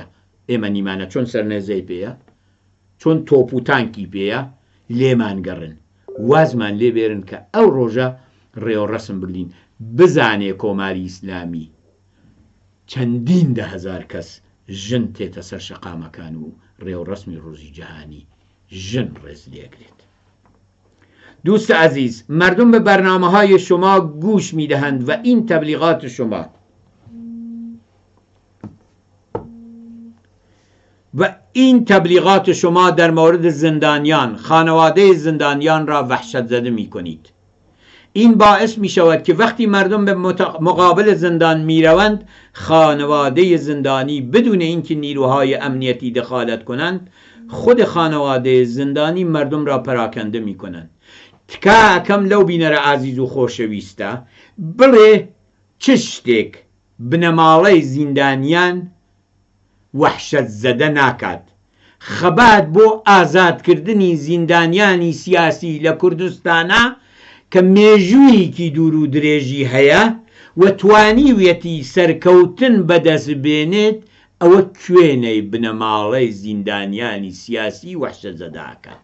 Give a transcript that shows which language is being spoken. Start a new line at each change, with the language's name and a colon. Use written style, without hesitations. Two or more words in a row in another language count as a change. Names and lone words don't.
Central Kurdish: ئێمە نیمانە چۆن سەرنێزەی پێیە، چۆن تۆپ و تانکی پێیە لێمان گەڕن، وازمان لێ بێرن کە ئەو ڕۆژە ڕێ و ڕەسم بگرین. بزانێ کۆماری ئیسلامی چەندین دەهزار کەس ژن تێتە سەر شەقامەکان و ڕێ و ڕەسمی ڕۆژی جەهانی ژن ڕێز لێگرێت.
Persian: دوست عزیز، مردم به برنامه‌های شما گوش می‌دهند و این تبلیغات شما در مورد زندانیان، خانواده زندانیان را وحشت زده می‌کنید. این باعث می شود که وقتی مردم به مقابل زندان می روند خانواده زندانی بدون اینکه نیروهای امنیتی دخالت کنند خود خانواده زندانی مردم را پراکنده می کنند.
Central Kurdish: تکا کم لو بینر عزیز و خۆشەویستە بڵێ چ شتێک بنەماڵەی زیندانیان وحشت زەدە ناکات. خەبات بۆ ئازادکردنی زیندانیانی سیاسی لە کوردستانە کە مێژوویەکی دوور و درێژی هەیە و توانیوێتی سەرکەوتن بەدەست بێنێت، ئەوە کوێنەی بنەماڵەی زیندانیانی سیاسی وحشت زەداکات.